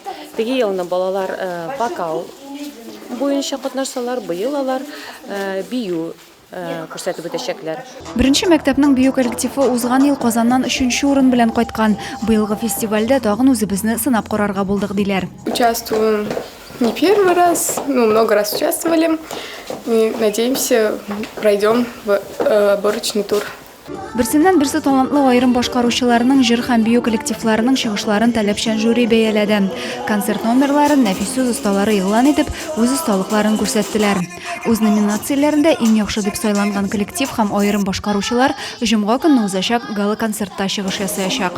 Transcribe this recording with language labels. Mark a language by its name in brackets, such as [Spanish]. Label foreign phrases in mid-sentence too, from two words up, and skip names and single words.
[Tatar] Теге елны балалар вокал буенча катнашсалар, быел алар бию күрсәтеп үтәчәкләр. Беренче мәктәпнең бию коллективы узган ел Казаннан 3нче урын белән кайткан. Быелгы фестивальдә тагын үзебезне сынап карарга булдык диләр. [Russian] Участвую не первый раз, много раз участвовали. И надеемся, пройдем в отборочный тур. [Tatar] Берсеннән-берсе талантлы аерым башкаручыларның җыр һәм бию коллективларының чыгышларын таләпчән жюри бәяләде. Концерт номерларын нәфис осталары игълан итеп, үз осталыкларын күрсәттеләр. Үз номинацияләрендә иң яхшы дип сайланган коллектив һәм аерым башкаручылар җомга көнне узачак гала-концертта чыгыш ясаячак.